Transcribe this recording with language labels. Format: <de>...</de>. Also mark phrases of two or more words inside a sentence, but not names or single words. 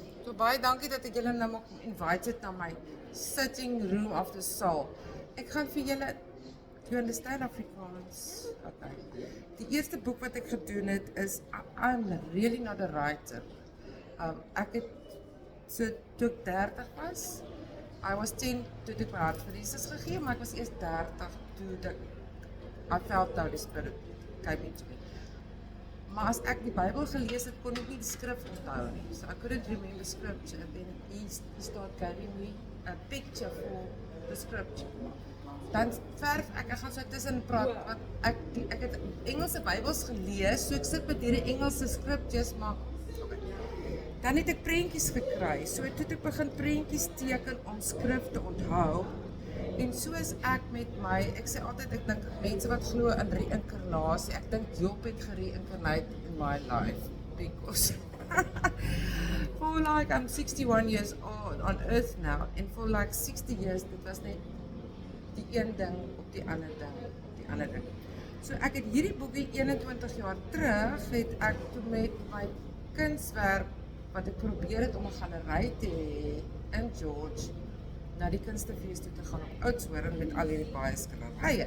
<af>So baie dankie dat ek julle nou mag invite na my</af> <en>sitting room of the soul.</en> <af>Ek gaan vir julle,</af> <en>you understand Afrikaans? Okay.</en> <af>Die eerste boek wat ek gedoen het is</af> <en>I'm really not a writer.</en> <af>Ek het so toe ek 30 was,</af> <en>I was 10</en> <af>toe ek my hart vir Jesus gegee, maar ek was eers 30 toe</af> <en>I felt now the Spirit came into me.</en> <af>Maar as ek die Bybel gelees het, kon ek nie die skrif onthou nie.</af> <en>So I couldn't remember scripture. And then he started giving me a picture for the scripture.</en> <af>Dan verf ek gaan so tussen praat, want ek het Engelse Bybels gelees, so ek sit met hierdie Engelse scriptures, maar dan het ek prentjies gekry. So toe ek begin prentjies teken om skrif te onthou. En so is ek met my, ek sê altyd, ek dink mense wat glo in reïnkarnasie, ek dink Job het gereïncarnate</af> <en>in my life, because for like, I'm 61 years old on earth now, and for like 60 years,</en> <af>dit was net die een ding op die ander ding, op die ander ding. So ek het hierdie boekie 21 jaar terug, het ek toe met my kunswerk, wat ek probeer het om 'n galery te hê in George, na die kunstefees toe te gaan op Oudtshoorn met al hierdie baie skilderye.</af>